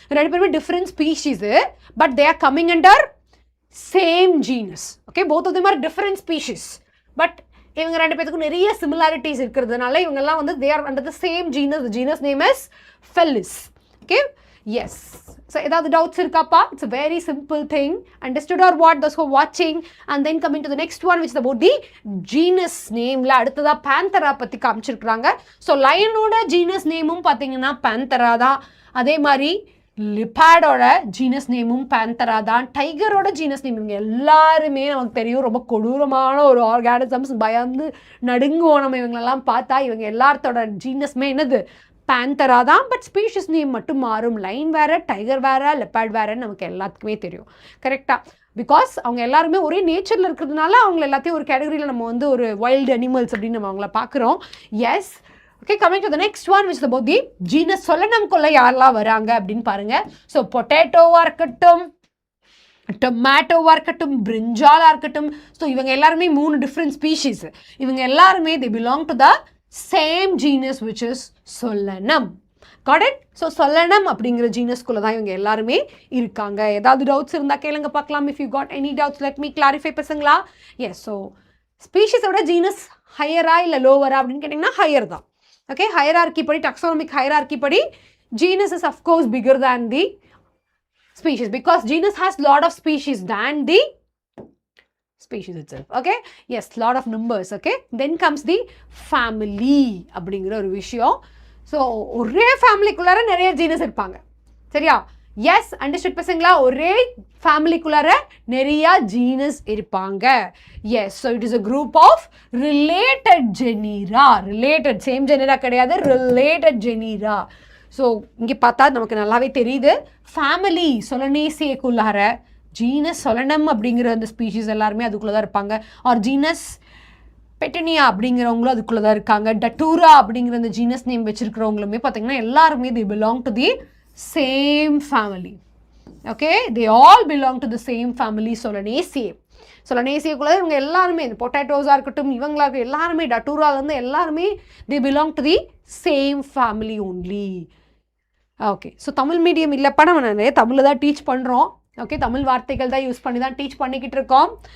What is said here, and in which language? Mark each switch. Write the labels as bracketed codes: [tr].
[ta] ரெண்டு பேருமே [en] Different species, but they are coming under same genus. Okay, both of them are different species, but [ta] இவங்க ரெண்டு பேருக்கும் நிறைய சிமிலாரிட்டிஸ் இருக்கிறதுனால இவங்கெல்லாம் வந்து [en] They are under the same genus. The genus name is Felis. Okay, yes. [ta] So ஏதாவது doubts இருக்காப்பா? [en] It's a very simple thing. Understood or what? Those who are watching. And then coming to the next one, which is about the genus name. [ta] La அடுத்ததா Panthera பத்தி காமிச்சிருக்காங்க. So lionோட genus nameum பாத்தீங்கன்னா Panthera தான். அதே மாதிரி லிப்பாடோட genus நேமும் Panthera தான். டைகரோட genus name இவங்க எல்லாருமே நமக்கு தெரியும் ரொம்ப கொடூரமான ஒரு ஆர்கானிசம்ஸ். பயந்து நடுங்குவோம் நம்ம இவங்களெல்லாம் பார்த்தா. இவங்க எல்லாத்தோட ஜீனஸ்மே என்னது? Panthera தான். பட் ஸ்பீஷிஸ் நேம் மட்டும் மாறும். லைன் வேறு, டைகர் வேறு, லெப்பார்ட் வேறுன்னு நமக்கு எல்லாத்துக்குமே தெரியும். கரெக்டாக? பிகாஸ் அவங்க எல்லாருமே ஒரே நேச்சரில் இருக்கிறதுனால அவங்கள எல்லாத்தையும் ஒரு கேட்டகரியில் நம்ம வந்து ஒரு வைல்டு அனிமல்ஸ் அப்படின்னு நம்ம அவங்கள பார்க்குறோம். S. [en] okay, coming to the next one which about the genus சொலனம்குள்ள [ta] யாரெல்லாம் வராங்க அப்படின்னு பாருங்கள். ஸோ பொட்டேட்டோவாக இருக்கட்டும், டொமேட்டோவாக இருக்கட்டும், பிரிஞ்சாலாக இருக்கட்டும், ஸோ இவங்க எல்லாருமே 3 டிஃப்ரெண்ட் ஸ்பீஷீஸ். இவங்க எல்லாருமே [en] they belong to the same genus which is Solanum. Got it? [ta] So Solanum அப்படிங்கிற ஜீனஸ்குள்ள தான் இவங்க எல்லாருமே இருக்காங்க. ஏதாவது டவுட்ஸ் இருந்தால் கேளுங்க பார்க்கலாம். [en] If you got any doubts let me clarify பசங்களா. [ta] Yes, so ஸ்பீஷிஸோட ஜீனஸ் ஹையரா இல்லை லோவரா அப்படின்னு கேட்டிங்கன்னா ஹையர் தான். [en] Okay, hierarchy படி, taxonomic hierarchy படி genus is of course bigger than the species because genus has lot of species than the species itself. Okay, yes, lot of numbers. Okay, then comes the family [ta] அப்படிங்கிற ஒரு விஷயம். So ஒரே ஃபேமிலிக்குள்ளார நிறைய genus இருப்பாங்க. சரியா? S, understood பசங்களா? ஒரே ஃபேமிலிக்குள்ளார நிறைய ஜீனஸ் இருப்பாங்க. [en] Yes, so it is a group of related genera. [ta] Related, same genera கிடையாது, ரிலேட்டட் ஜெனீரா. ஸோ இங்கே பார்த்தா நமக்கு நல்லாவே தெரியுது. ஃபேமிலி சொலனேசியக்குள்ளார ஜீனஸ் சொலனம் அப்படிங்கிற அந்த ஸ்பீஷீஸ் எல்லாருமே அதுக்குள்ளே தான் இருப்பாங்க. ஆர் ஜீனஸ் பெட்டனியா அப்படிங்கிறவங்களும் அதுக்குள்ளே தான் இருக்காங்க. டட்டூரா அப்படிங்கிற அந்த ஜீனஸ் நேம் வச்சுருக்கிறவங்களுமே பார்த்தீங்கன்னா எல்லாருமே [en] they belong to the same family. Okay, they all belong to the same family Solanaceae. [ta] Solanaceae இவங்க எல்லாருமே இந்த பொட்டேட்டோஸாக இருக்கட்டும், இவங்களாக எல்லாருமே டட்டூராலேருந்து எல்லாருமே [en] they belong to the same family only. [ta] Okay, so Tamil medium இல்லைப்பா, நம்ம நிறைய தமிழில் தான் டீச் பண்ணுறோம். ஓகே, தமிழ் வார்த்தைகள் தான் யூஸ் பண்ணி தான் டீச் பண்ணிக்கிட்டு இருக்கோம்.